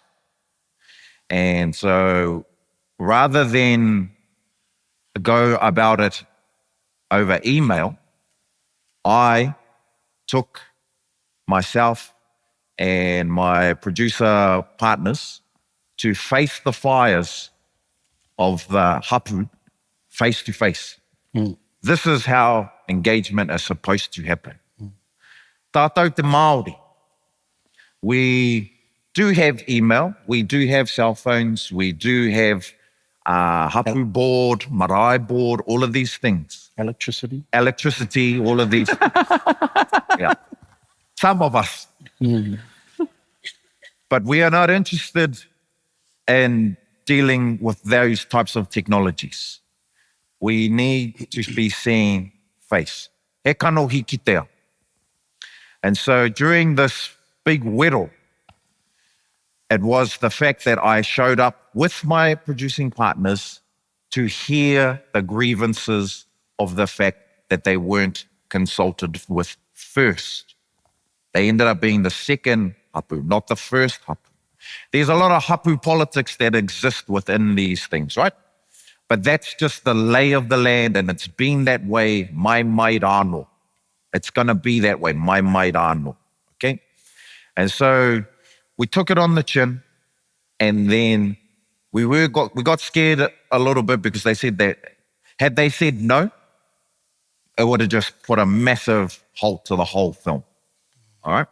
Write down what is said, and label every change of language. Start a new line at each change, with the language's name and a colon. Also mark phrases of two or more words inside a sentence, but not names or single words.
English: And so rather than go about it over email, I took myself and my producer partners to face the fires of the hapu face to face. This is how engagement is supposed to happen.
Māori: Tātou te Māori.
English: We do have email, we do have cell phones, we do have hapu board, marae board, all of these things. Electricity, all of these. Yeah. Some of us. But we are not interested in dealing with those types of technologies. We need to be seen face.
Māori: He kano hiki te ao.
English: And so during this big whirl, it was the fact that I showed up with my producing partners to hear the grievances of the fact that they weren't consulted with first. They ended up being the second hapu, not the first hapu. There's a lot of hapu politics that exist within these things, right? But that's just the lay of the land, and it's been that way,
Māori: mai rāno.
English: It's going to be that way,
Māori: mai rāno,
English: okay? And so we took it on the chin, and then we got scared a little bit because they said that had they said no, it would have just put a massive halt to the whole film, all right?